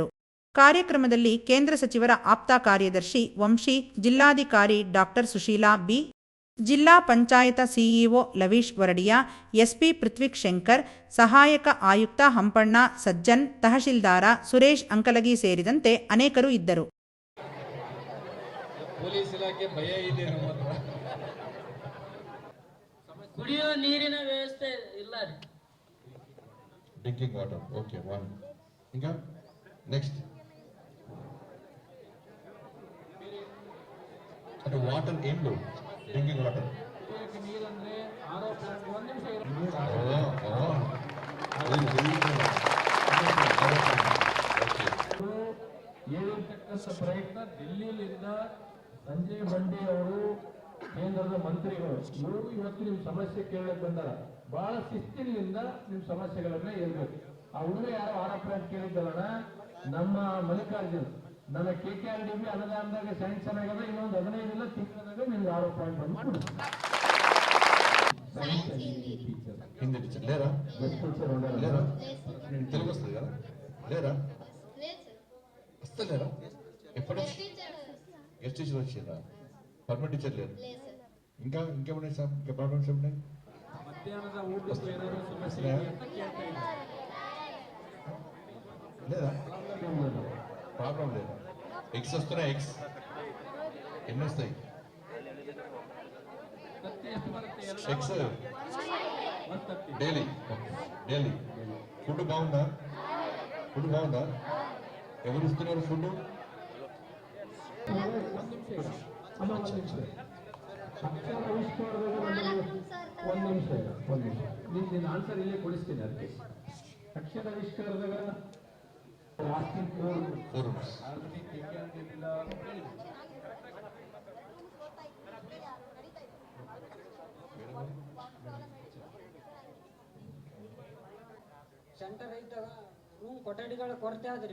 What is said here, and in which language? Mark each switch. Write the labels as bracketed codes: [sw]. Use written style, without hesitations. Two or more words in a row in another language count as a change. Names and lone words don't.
[kn] ಕಾರ್ಯಕ್ರಮದಲ್ಲಿ ಕೇಂದ್ರ ಸಚಿವರ ಆಪ್ತ ಕಾರ್ಯದರ್ಶಿ ವಂಶಿ, ಜಿಲ್ಲಾಧಿಕಾರಿ ಡಾಕ್ಟರ್ ಸುಶೀಲಾ ಬಿ, ಜಿಲ್ಲಾ ಪಂಚಾಯತ ಸಿಇಒ ಲವೀಶ್ ವರಡಿಯಾ, ಎಸ್ಪಿ ಪೃಥ್ವಿಕ್ ಶಂಕರ್, ಸಹಾಯಕ ಆಯುಕ್ತ ಹಂಪಣ್ಣ ಸಜ್ಜನ್, ತಹಶೀಲ್ದಾರ ಸುರೇಶ್ ಅಂಕಲಗಿ ಸೇರಿದಂತೆ ಅನೇಕರು ಇದ್ದರು. ಪೊಲೀಸ್ ಇಲಾಖೆ ಭಯ ಇದೆ. ಕುಡಿಯುವ ನೀರಿನ ವ್ಯವಸ್ಥೆ ಇಲ್ಲ. [en] drinking water, okay, one. [te] ఇంకా నెక్స్ట్ అంటే వాటర్ ఏం లేవు. [en] drinking water [kn] ನೀರಂದ್ರೆ [en] RO plant. [kn] ಒಂದು ನಿಮಿಷ ಹೇಳಿರ್ತಕ್ಕಂಥ ಪ್ರಯತ್ನ ಡೆಲ್ಲಿಯಿಂದ ಸಂಜಯ್ ಬಂಡಿ ಅವರು ಕೇಂದ್ರದ ಮಂತ್ರಿಗಳು ಇವರು ಇವತ್ತು ನಿಮ್ಮ ಸಮಸ್ಯೆ ಕೇಳಕ್ ಬಂದಾರ. ಬಹಳ ಶಿಸ್ತಿನಿಂದ ನಿಮ್ಮ ಸಮಸ್ಯೆಗಳನ್ನ ಹೇಳ್ಬೇಕು. ಆ ಹುಡುಗ ಯಾರೋ [en] RO plant [kn] ಕೇಳಿದ್ದಾರಣ, ನಮ್ಮ ಮಲ್ಲಿಕಾರ್ಜುನ್ ನನ್ನ KKRDB ಅನುದಾನದಾಗ ಸ್ಯಾಂಕ್ಷನ್ ಆಗದ, ಇನ್ನೊಂದು 15 ತಿಂಗಳದಾಗ ನಿಮ್ಗೆ [en] RO plant [kn] ಬಂದು [te] హిందీ టీచర్ లేరా? లేరా? తెలుగు వస్తుంది కదా? లేరా? వస్తలేరా? ఎప్పుడు [en] guest teacher [te] వచ్చిందా? [en] permanent teacher [te] లేరు. ఇంకా ఇంకేమున్నాయి సార్? ఇంకా ప్రాబ్లమ్స్ ఏమున్నాయి? [kn] మధ్యాహ్నದ ಊಟಕ್ಕೆ ಏನಾದರೂ ಸಮಸ್ಯೆ [te] లేదా? ప్రాబ్లం లేదా? ఎగ్స్ వస్తున్నాయి. ఎగ్స్ ఎన్ని వస్తాయి? [en] eggs daily. daily food [te] బాగుందా? ఫుడ్ బాగుందా? ఎవరు ఇస్తున్నారు ఫుడ్? [kn] ನಿನ್ನ ಆನ್ಸರ್ ಇಲ್ಲೇ ಕೊಡಿಸ್ತೀನಿ. ಅದಕ್ಕೆ ಅಕ್ಷರಾವಿಷ್ಕಾರದಾಗ ಸೆಂಟರ್ ಇದ್ದಾಗ ರೂಮ್ ಕೊಠಡಿಗಳ ಕೊರತೆ ಆದ್ರಿ.